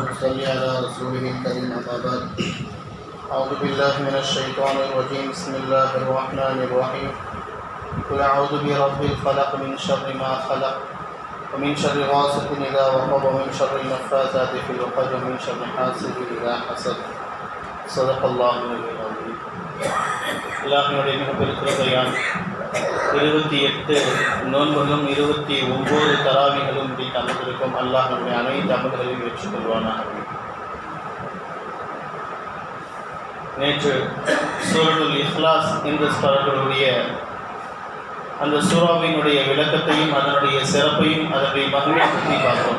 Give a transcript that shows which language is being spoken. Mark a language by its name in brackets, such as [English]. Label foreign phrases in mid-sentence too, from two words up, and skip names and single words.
[Arabic] صل على رسوله الكريم أما بعد أعوذ بالله من الشيطان الرجيم بسم الله الرحمن الرحيم قل أعوذ برب الفلق من شر ما خلق ومن شر غاسق إذا وقب ومن شر النفاثات في العقد ومن شر حاسد إذا حسد صدق الله العظيم. [Tamil] அல்லாஹ்வுடைய மிகப்பெரிய கிருபையால் 28 நோன்புகளும் 29 தராவிகளும் முடித்து அமர்ந்திருக்கும் அல்லாஹ் நம்முடைய அனைத்து அமல்களையும் ஏற்றுக் கொள்வானாக. நேற்று சூரத்துல் இஹ்லாஸ் என்ற சூறாவுடைய அந்த சூறாவினுடைய விளக்கத்தையும் அதனுடைய சிறப்பையும் அதனுடைய மகிமையை பற்றி பார்த்தோம்.